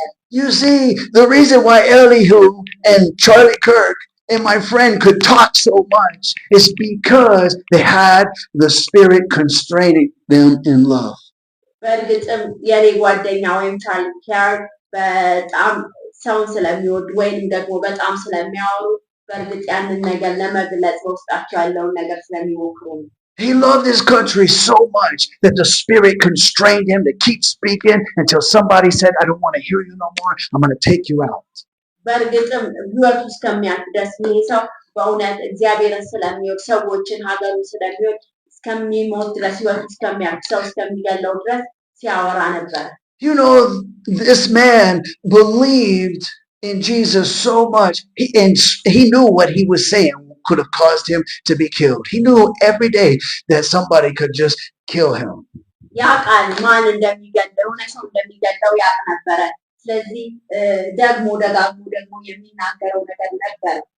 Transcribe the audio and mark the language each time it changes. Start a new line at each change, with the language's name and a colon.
English: You see, the reason why Elihu and Charlie Kirk and my friend could talk so much is because they had the Spirit constraining them in love.
Amharic: በእርግጥም የኔ ጓደኛ ወይም ቻርሊ ኪያርክ በጣም ሰውን ስለሚወድ ወይም ደግሞ በጣም ስለሚያወሩ በእርግጥ ያንን ነገር ለመግለጽ በውስጣቸው ያለውን ነገር ስለሚሞክሩ ነው።
English: He loved his country so much that the Spirit constrained him to keep speaking until somebody said, I don't want to hear you no more. I'm going to take you out.
Amharic: በእርግጥም ህይወቱ እስከሚያልፍ ድረስ ይህ ሰው በእውነት እግዚአብሔርን ስለሚወድ ሰዎችን ሀገሩ ስለሚወድ እስከሚሞት ድረስ ህይወቱ እስከሚያልፍ ሰው እስከሚገለው ድረስ ሲያወራ ነበር።
English: You know, this man believed in Jesus so much, he knew what he was saying could have caused him to be killed. He knew every day that somebody could just kill him.
Amharic: ያውቃል ማን እንደሚገለው የሆነ ሰው እንደሚገለው ያውቅ ነበረ። ስለዚህ ደግሞ ደጋግሞ ደግሞ የሚናገረው ነገር ነበረ።